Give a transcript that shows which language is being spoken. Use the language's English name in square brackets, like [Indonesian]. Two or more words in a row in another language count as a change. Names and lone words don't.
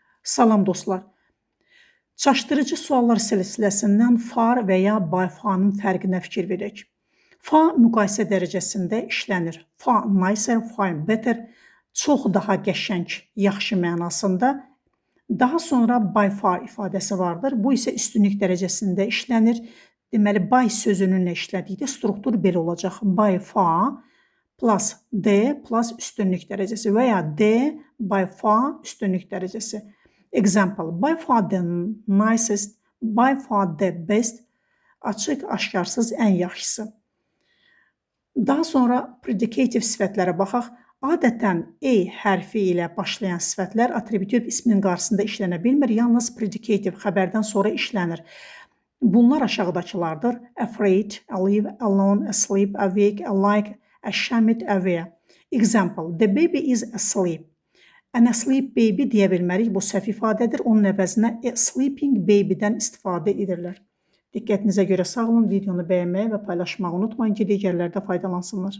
[Azerbaijani] Salam dostlar. Çaşdırıcı suallar silsiləsindən far və ya [English] by far'nın [Azerbaijani] fərqinə fikir verək. Fa müqayisə dərəcəsində işlənir. [English] Fa nicer, far better, [Azerbaijani] çox daha qəşəng, yaxşı mənasında. Daha sonra [English] by far [Azerbaijani] ifadəsi vardır. Bu isə üstünlük dərəcəsində işlənir. Deməli, by sözününlə işlədikdə struktur belə olacaq. [English] By far plus D plus [Azerbaijani] üstünlük dərəcəsi və ya [English] D by far [Azerbaijani] üstünlük dərəcəsi. [English] Example, by far the nicest, by far the best, [Azerbaijani] açıq, aşkarsız, ən yaxşısı. Daha sonra predicative sifətlərə baxaq. Adətən E hərfi ilə başlayan sifətlər attributive ismin qarşısında işlənə bilmir, yalnız predicative xəbərdən sonra işlənir. Bunlar aşağıdakılardır. [English] Afraid, alive, alone, asleep, awake, alike, ashamed, aware. Example, the baby is asleep. An asleep baby [Azerbaijani] deyə bilmərik, bu səhv ifadədir. Onun əvəzinə [English] sleeping baby'dən [Azerbaijani] istifadə edirlər. Diqqətinizə görə sağ olun, videonu bəyənməyi və paylaşmağı unutmayın ki, digərləri də faydalansınlar.